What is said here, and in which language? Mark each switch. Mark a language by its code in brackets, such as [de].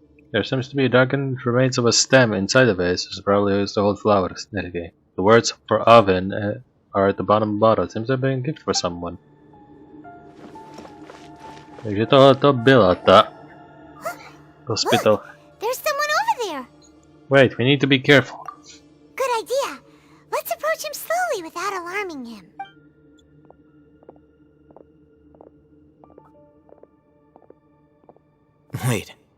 [en] There seems to be darkened remains of a stem inside the vase, which is probably used to hold flowers. The words for oven are at the bottom of the bottle. It seems to have been a gift for someone. [cs] Takže tohleto byla ta [en] hospital. There's someone over there. Wait, we need to be careful. Good idea. Let's approach him slowly without alarming him. Wait.